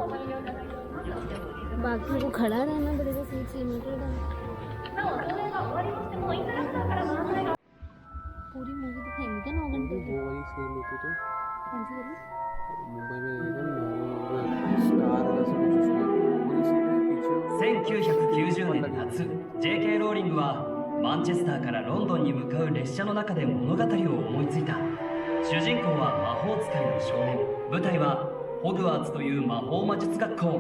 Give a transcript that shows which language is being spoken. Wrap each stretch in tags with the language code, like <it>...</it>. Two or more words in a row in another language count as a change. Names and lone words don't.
<hi>बाकी को खड़ा रहना पड़ेगा 6 मीटर का। पूरी मूवी दिखाएंगे क्या 9 घंटे की? वो वाली सेम होती तो कौन सी वाली? मुंबई में स्टार जैसे कुछ उसमें पूरी सीटें पीछे।</hi> <ja>1990 年夏 J.K. ローリングはマンチェスターからロンドンに向かう列車の中で物語を思いついた。主人公は魔法使いの少年。舞台はホグワーツという魔法魔術学校。</ja>